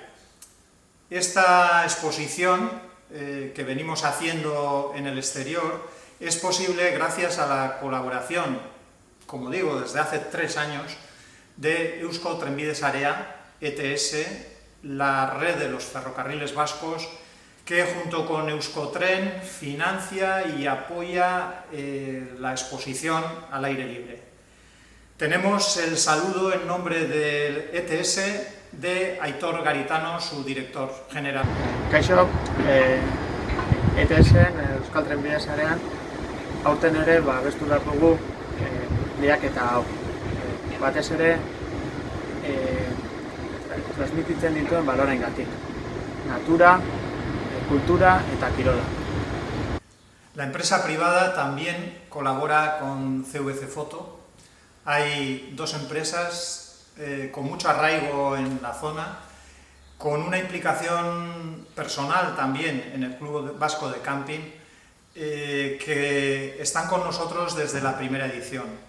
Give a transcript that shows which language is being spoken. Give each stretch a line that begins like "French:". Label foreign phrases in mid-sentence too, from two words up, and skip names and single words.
Spanish: Esta exposición que venimos haciendo en el exterior es posible gracias a la colaboración, como digo, desde hace 3 años, de Eusko Trenbide Sarea, ETS, la red de los ferrocarriles vascos, que junto con Euskotren financia y apoya la exposición al aire libre. Tenemos el saludo en nombre del ETS de Aitor Garitano, su director general.
Basque: Kaixo, ETS, Euskal Trenbide Sarean, aurten ere abestu behar dugu lehiaketa hau. Batez ere, transmititzen dituen balorengatik. Natura, cultura eta kirola.
Spanish: La empresa privada también colabora con CVC Foto. Hay 2 empresas con mucho arraigo en la zona, con una implicación personal también en el Club Vasco de Camping, que están con nosotros desde la primera edición.